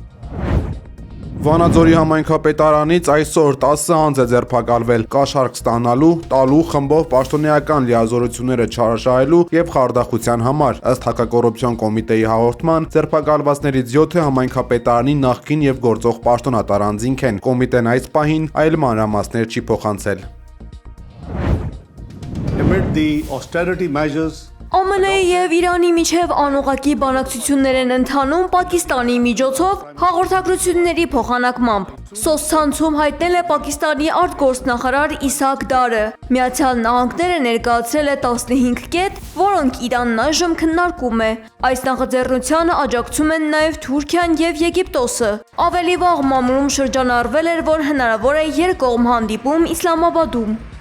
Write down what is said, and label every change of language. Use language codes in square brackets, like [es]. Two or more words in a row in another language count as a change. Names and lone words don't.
[hy] Վանաձորի համայնքապետարանից այսօր 10 անձ է ձերբակալվել կաշառք ստանալու, տալու, խմբով պաշտոնեական լիազորությունները չարաշահելու եւ խարդախության համար։ Ըստ հակակոռուպցիոն կոմիտեի հաղորդման, ձերբակալվածներից 7-ը համայնքապետարանի նախկին եւ գործող պաշտոնատար անձինք են։ Կոմիտեն այս պահին այլ մանրամասներ չի փոխանցել։ [en] Amid the austerity measures [hy] ԱՄՆ-ի եւ Իրանի միջև անուղղակի բանակցություններ են ընթանում Պակիստանի միջոցով հաղորդագրությունների փոխանակմամբ։ Սոցցանցում հայտնել է Պակիստանի արտգործնախարար Իսահակ Դարը։ Միացյալ Նահանգները ներկայացրել է 15 կետ, որոնք Իրանն այժմ քննարկում է։ Այս նախաձեռնությանը աջակցում են նաև Թուրքիան եւ Եգիպտոսը։ Ավելի վաղ մամուլում շրջանառվել էր, որ հնարավոր է երկկողմ հանդիպում Իսլամաբադում։